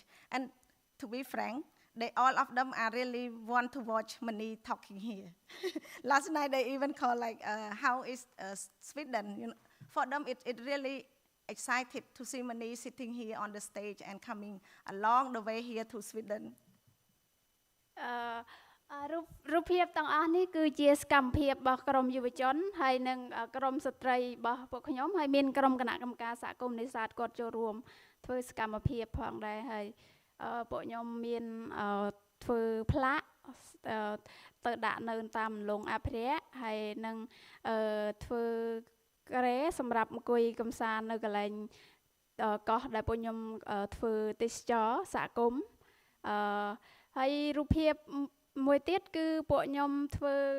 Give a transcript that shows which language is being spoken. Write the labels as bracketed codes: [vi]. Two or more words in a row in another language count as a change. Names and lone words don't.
[en] And to be frank, all of them are really want to watch Mani talking here. Last night they even call like, how is Sweden? You know, for them it really excited to see Mani sitting here on the stage and coming along the way here to Sweden. [km] រូបភាពទាំងអស់នេះគឺជាសកម្មភាពរបស់ក្រមយុវជនហើយនិងក្រមស្ត្រីរបស់ពួកខ្ញុំ ហើយមានក្រុមគណៈកម្មការសហគមន៍នេសាទគាត់ចូលរួមធ្វើសកម្មភាពផងដែរហើយពួកខ្ញុំមានធ្វើផ្លាកទៅដាក់នៅតាមលងអភិរក្សហើយនឹងធ្វើក្រែសម្រាប់អង្គុយកំសាន្តនៅកន្លែងកោះដែលពួកខ្ញុំធ្វើទេសចរសហគមន៍ហើយរូបភាពមួយទៀតគឺពួកខ្ញុំធ្វើ